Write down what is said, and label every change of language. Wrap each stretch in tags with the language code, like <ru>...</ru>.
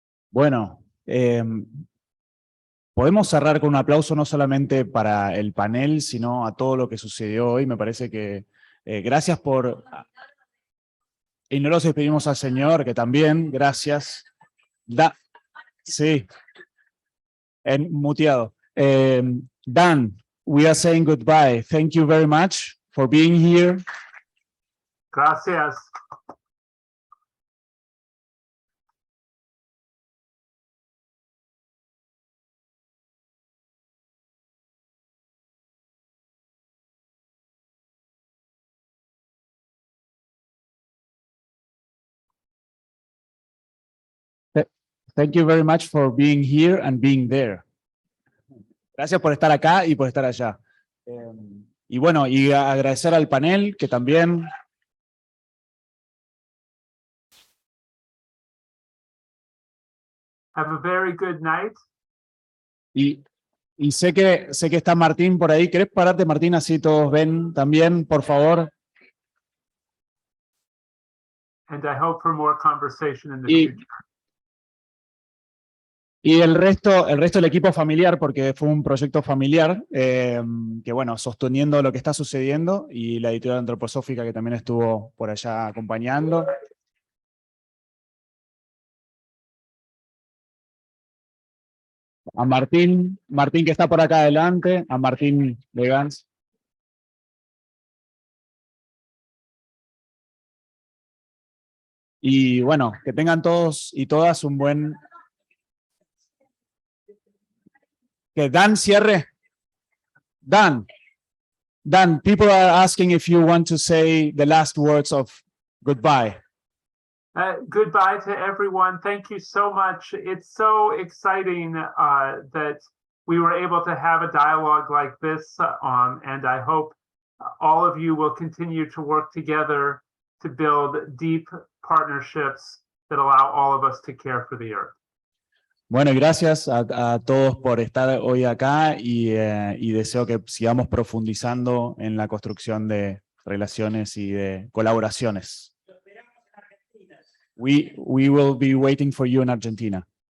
<es>Bueno, podemos cerrar con un aplauso no solamente para el panel, sino a todo lo que sucedió hoy. Me parece que gracias por... Y no los despedimos al Señor, que también, gracias. Sí, muteado.</es> <en>Dan, we are saying goodbye. Thank you very much for being here.</en> <es>Gracias.</es> <en>Thank you very much for being here and being there.</en> <es>Gracias por estar acá y por estar allá. Y bueno, y agradecer al panel que también...</es> <en>Have a very good night.</en> <es>Y sé que está Martín por ahí. ¿Querés pararte, Martín, así todos ven también, por favor?</es> <en>And I hope for more conversation in the</en> <es>Y,</es> <en>future.</en> <es>y el resto del equipo familiar, porque fue un proyecto familiar, que bueno, sosteniendo lo que está sucediendo, y la editorial antroposófica que también estuvo por allá acompañando. A Martín que está por acá adelante, a Martín de Gans. Y bueno, que tengan todos y todas un buen... Que Dan cierre.</es> <en>Dan, people are asking if you want to say the last words of goodbye. Goodbye to everyone. Thank you so much. It's so exciting that we were able to have a dialogue like this, and I hope all of you will continue to work together to build deep partnerships that allow all of us to care for the earth.</en> <es>Bueno, y gracias a todos por estar hoy acá y deseo que sigamos profundizando en la construcción de relaciones y de colaboraciones.</es> <en>We will be waiting for you in Argentina.</en>